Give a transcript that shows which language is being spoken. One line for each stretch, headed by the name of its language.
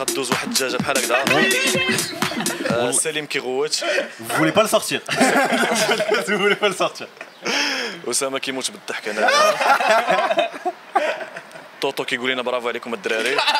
Arabic: غدوز واحد الدجاجه بحال هكذا. سليم كيغوت.
French: Vous voulez pas le sortir? Vous voulez pas le sortir?
Arabic: أسامة كيموت بالضحك انا. توتو كيقول لنا برافو عليكم الدراري.